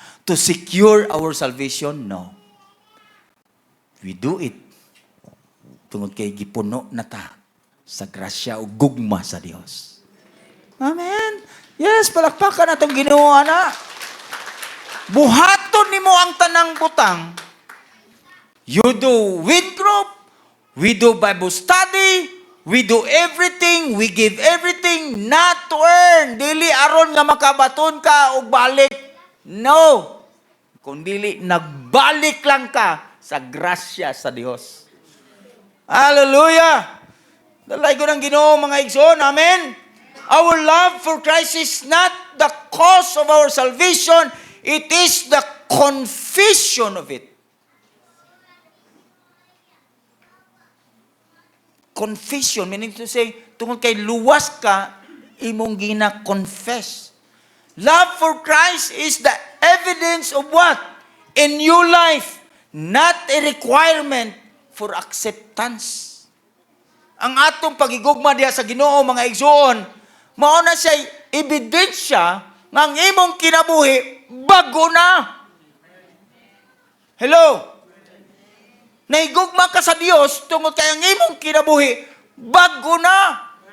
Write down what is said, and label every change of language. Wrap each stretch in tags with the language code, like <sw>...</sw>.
<en>To secure our salvation? No. We do it</en> <ceb>tungod kay gipuno na ta sa grasya o gugma sa Dios. Amen. Yes, palakpakan atong Ginoo ana. Buhaton nimo ang tanang butang.</ceb> <en>You do win group, we do Bible study, we do everything, we give everything not to earn.</en> <ceb>Dili aron nga makabaton ka og balik.</ceb> <en>No.</en> <ceb>Kundili nagbalik lang ka sa grasya sa Dios. Hallelujah! Dalay ko ng Ginoo mga igsoon.</ceb> <en>Amen? Our love for Christ is not the cause of our salvation. It is the confession of it. Confession, meaning to say,</en> <ceb>tungkol kay luwas ka, imong gina-confess.</ceb> <en>Love for Christ is the evidence of what? A new life, not a requirement for acceptance.</en> <ceb>Ang atong pagigugma diha sa Ginoo mga igsoon, mao na siya ebidensya nga ang imong kinabuhi bago na. Hello. Naigugma ka sa Dios tungod kay ang imong kinabuhi bago na.</ceb>